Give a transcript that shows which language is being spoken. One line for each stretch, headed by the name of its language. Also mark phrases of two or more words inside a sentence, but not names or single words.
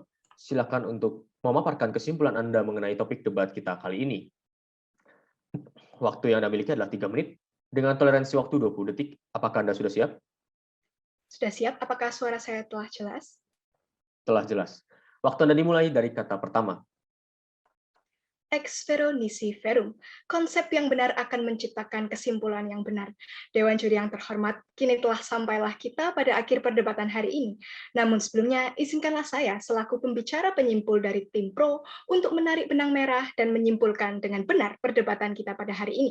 Indonesian: Silakan untuk memaparkan kesimpulan Anda mengenai topik debat kita kali ini. Waktu yang Anda miliki adalah 3 menit dengan toleransi waktu 20 detik. Apakah Anda sudah siap? Sudah siap? Apakah suara saya telah jelas? Telah jelas. Waktu Anda dimulai dari kata pertama.
Latin: Ex vero nisi verum.
Indonesian: Konsep yang benar akan menciptakan kesimpulan yang benar. Dewan Juri yang terhormat, kini telah sampailah kita pada akhir perdebatan hari ini. Namun sebelumnya, izinkanlah saya selaku pembicara penyimpul dari tim pro untuk menarik benang merah dan menyimpulkan dengan benar perdebatan kita pada hari ini.